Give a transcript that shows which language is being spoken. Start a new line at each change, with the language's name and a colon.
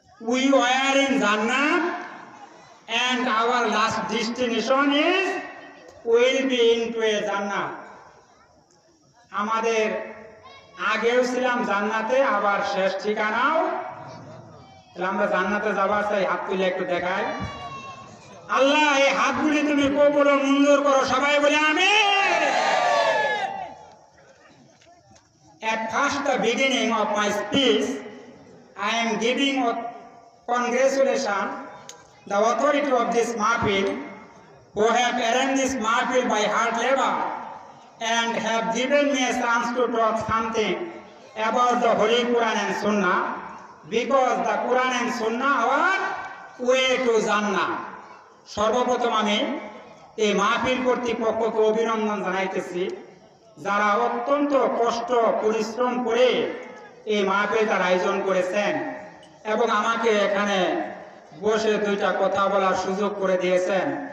English: We were in Jannat and our last destination is will be into a Jannat.
Bangla: আমাদের আগেও ছিলাম জান্নাতে, আবার শেষ ঠিকানাও। তাহলে আমরা জান্নাতে যাবার চাই। হাত তুলে একটু দেখাই। আল্লাহ এই হাতগুলি তুমি কবুল ও মঞ্জুর করো, সবাই বলে আমিন।
English: At first the beginning of my speech I am giving congratulations the authority of this mahfil who have arranged this mahfil by hard labor and have given me a chance to talk something about the Holy Quran and Sunnah, because the Quran and Sunnah are way to Jannah.
Bangla: সর্বপ্রথম আমি এই মাহফিল কর্তৃপক্ষকে অভিনন্দন জানাইতেছি, যারা অত্যন্ত কষ্ট পরিশ্রম করে এই মাহফিলটার আয়োজন করেছেন এবং আমাকে এখানে বসে দুইটা কথা বলার সুযোগ করে দিয়েছেন।